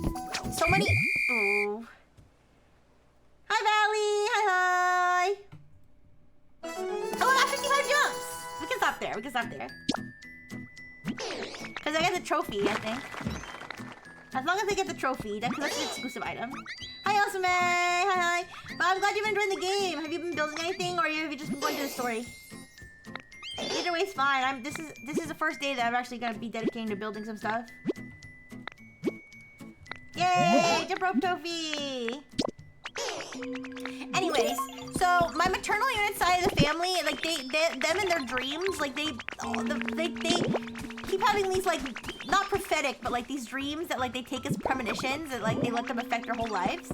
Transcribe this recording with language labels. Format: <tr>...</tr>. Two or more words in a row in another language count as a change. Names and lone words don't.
<en>Ooh. Hi Valley, hi. Oh, I got 55 jumps. We can stop there. Because I got the trophy, I think. As long as they get the trophy, that's an exclusive item. Hi, Elsame! Hi. Well, I'm glad you've been enjoying the game. Have you been building anything, or have you just been going to the story? Either way is fine. This is the first day that I'm actually gonna be dedicating to building some stuff. Yay! Jump rope trophy! Anyways, so my maternal unit side of the family, like them in their dreams, like they keep having these like not prophetic, but like these dreams that like they take as premonitions that like they let them affect their whole lives.</en>